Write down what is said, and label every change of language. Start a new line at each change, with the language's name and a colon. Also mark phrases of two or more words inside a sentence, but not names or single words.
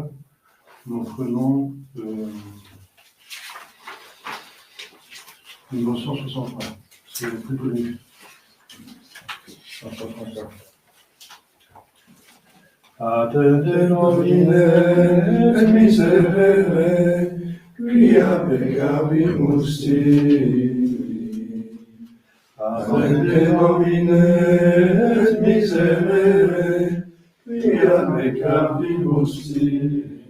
French: Nous prenons numéro 163. C'est le plus connu. 163.
Latin: Attende nomine et miserere, quia peccavimus tibi. Attende nomine et miserere, quia peccavimus tibi.